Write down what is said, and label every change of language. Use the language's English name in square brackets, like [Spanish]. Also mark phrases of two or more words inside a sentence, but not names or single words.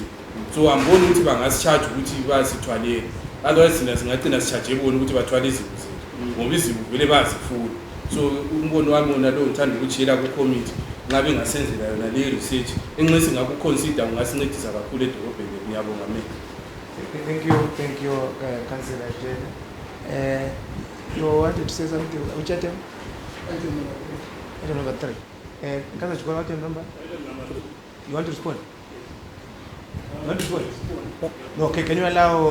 [North Ndebele] So ambona ukuthi bangasicharge ukuthi basithwalele otherwise sina singagcina sicharge bona ukuthi bathwale izinto zethu ngoba izinto vele bazifuna. So umbono wami nalo ngithanda ukuchiyela ku-committee nxa bengasenzela yona le research enxa singakuconsider ungasincedisa kakhulu edolobheni. Ngiyabonga mina. [English] Thank you, Councillor Jane. You wanted to say something? Which item? Item number 3. Councillor Chikora, item number? You want to respond? You want to respond? No, okay, can you allow...